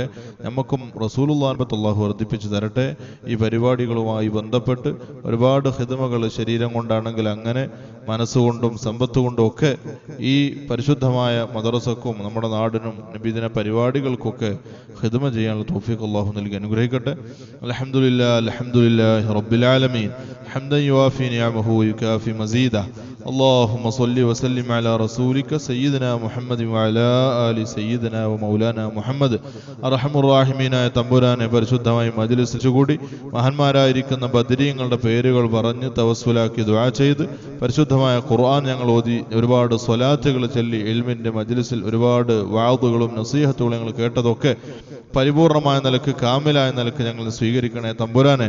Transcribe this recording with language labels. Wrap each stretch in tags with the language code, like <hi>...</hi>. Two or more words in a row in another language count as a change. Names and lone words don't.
<ml>നമുക്കും റസൂലുള്ളാഹിനെ അല്ലാഹു വർദ്ധിപ്പിച്ചു തരട്ടെ. ഈ പരിപാടികളുമായി ബന്ധപ്പെട്ട് ഒരുപാട് ഖിദ്മകൾ ശരീരം കൊണ്ടാണെങ്കിൽ അങ്ങനെ, മനസ്സുകൊണ്ടും സമ്പത്ത് കൊണ്ടും ഒക്കെ ഈ പരിശുദ്ധമായ മദ്രസക്കും നമ്മുടെ നാടിനും നബിദിന പരിപാടികൾക്കൊക്കെ ഖിദ്മ ചെയ്യാനുള്ള തൗഫീഖ് അല്ലാഹു നൽകി അനുഗ്രഹിക്കട്ടെ.</ml> <ar>الحمد لله رب العالمين حمدا يوافي نعمه ويكافئ مزيده. اللهم صل وسلم على رسولك سيدنا محمد وعلى آل سيدنا ومولانا محمد. أرحم الراحمين</ar> <ml>തമ്പുരാനെ പരിശുദ്ധമായി മജ്ലിസിൽ കൂടി മഹാന്മാരായിരിക്കുന്ന ബദരീങ്ങളുടെ പേരുകൾ പറഞ്ഞ് തവസ്സുലാക്കി ദുആ ചെയ്ത് പരിശുദ്ധമായ ഖുർആൻ ഞങ്ങൾ ഓതി ഒരുപാട് സ്വലാത്തുകൾ ചൊല്ലി ഇൽമിൻ്റെ മജ്ലിസിൽ ഒരുപാട് വഅദുകളും നസീഹത്തുകളും ഞങ്ങൾ കേട്ടതൊക്കെ പരിപൂർണമായ നിലക്ക്, കാമിലായ നിലക്ക് ഞങ്ങൾ സ്വീകരിക്കണേ തമ്പുരാനെ.</ml>